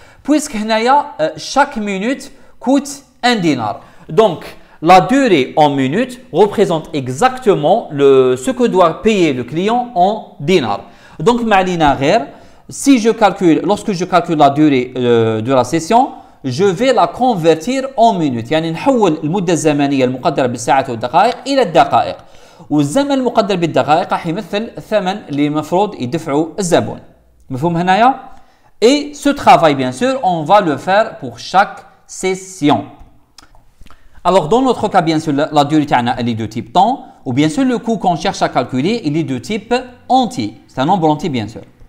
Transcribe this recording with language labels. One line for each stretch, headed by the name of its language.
French: Puisque chaque minute coûte un dinar. Donc, la durée en minutes représente exactement ce que doit payer le client en dinars. Donc, lorsque je calcule la durée de la session, je vais la convertir en minutes.
Arabic: يعني نحول المدة الزمنية المقدرة بالساعات والدقائق إلى الدقائق. والزمن المقدر بالدقائق راح يمثل الثمن اللي المفروض يدفعه الزبون. مفهوم هنايا؟
French: Et ce travail, bien sûr, on va le faire pour chaque session. Alors, dans notre cas, bien sûr, la durée elle est de type temps, ou bien sûr, le coût qu'on cherche à calculer, il est de type entier. C'est un nombre entier, bien sûr.